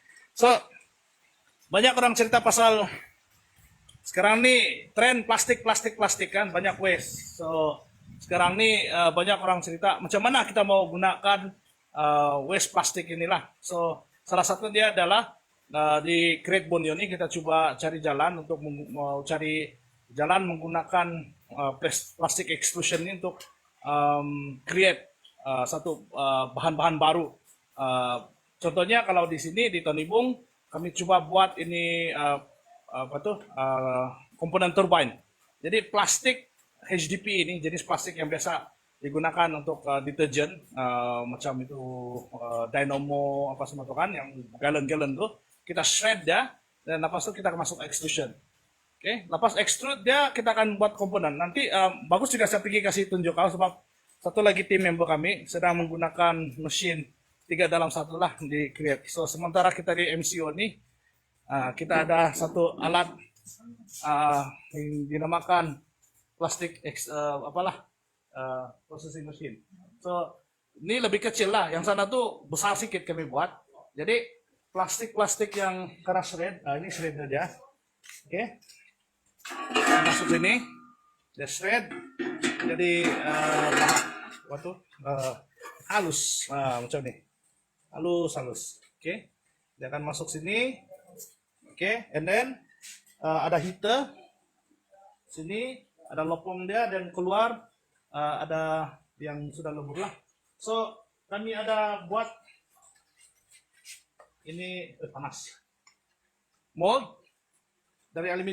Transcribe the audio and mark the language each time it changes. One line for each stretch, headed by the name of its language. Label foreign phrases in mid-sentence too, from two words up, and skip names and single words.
Malay: So banyak orang cerita pasal sekarang ni tren plastik kan, banyak waste. So sekarang ni banyak orang cerita macam mana kita mau gunakan waste plastik inilah. So salah satu dia adalah di Great Borneo ini kita coba cari jalan untuk cari jalan menggunakan
English: plastic extrusion
Malay: ini untuk create satu bahan-bahan baru. Contohnya kalau di sini di Tonibung kami coba buat ini komponen turbine. Jadi plastik HDP ini jenis plastik yang biasa digunakan untuk deterjen macam itu dynamo apa semua itu kan yang galon-galon tuh kita shred dia dan lepas itu kita masuk extrusion. Oke, lepas extrude dia kita akan buat komponen. Nanti bagus juga saya pergi kasih tunjuk kalau sebab satu lagi tim member kami sedang menggunakan mesin 3 dalam 1 lah di create. So sementara kita di MCO ini kita ada satu alat yang dinamakan plastik processing machine. So ini lebih kecil lah, yang sana tuh besar sedikit kami buat. Jadi plastik yang kena shred, ini shred aja. Oke. Masuk sini, dia shred. Jadi halus, macam ini. Halus. Oke. Dia akan masuk sini. Oke,
English: and then
Malay: ada heater. Sini ada lopong dia dan keluar ada yang sudah lebur lah. So kami ada buat ini panas mold dari aluminium.